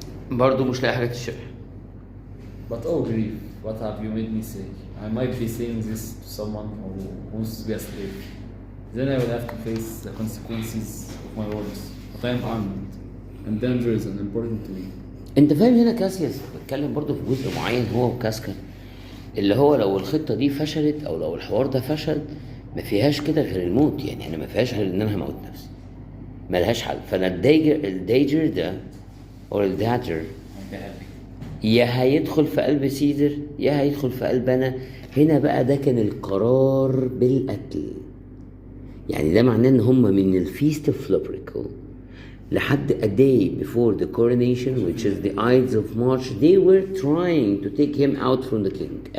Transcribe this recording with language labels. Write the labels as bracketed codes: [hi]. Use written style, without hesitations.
[ar] برضو مش لاقي حاجة تشرح. [en] But oh grief, what have you made me say? I might be saying this to someone who wants to be a slave. Then I will have to face the consequences of my words. But I am armed, and dangerous and important to me. [ar] انت فاهم هنا كاسياس بتكلم برضو في جزء معين هو وكاسكا اللي هو لو الخطة دي فشلت او لو الحوار ده فشل ما فيهاش كده غير الموت، يعني انا ما فيهاش غير ان انا هموت نفسي، ملهاش حل. فانا الديجر ده او الداتر يا هيدخل في قلب سيزر يا هيدخل في قلب انا. هنا بقى ده كان القرار بالقتل، يعني ده معناه ان هم من الفيست اوف فلوبريكو لحد [en] a day before the coronation which is the Ides of March they were trying to take him out from the king.